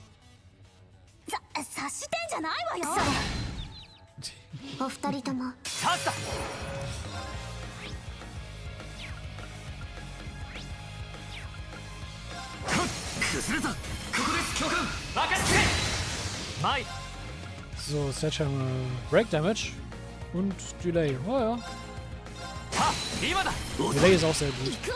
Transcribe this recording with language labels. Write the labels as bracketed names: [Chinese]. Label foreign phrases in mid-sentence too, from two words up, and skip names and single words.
[Japanese] 察してんじゃないわよ。お二人とも。チャンスだ。崩れた。ここです教官。任せて。前。 [German] So, [English] Sledgehammer Break Damage [German] und Delay. Oh ja. Delay ist auch sehr gut.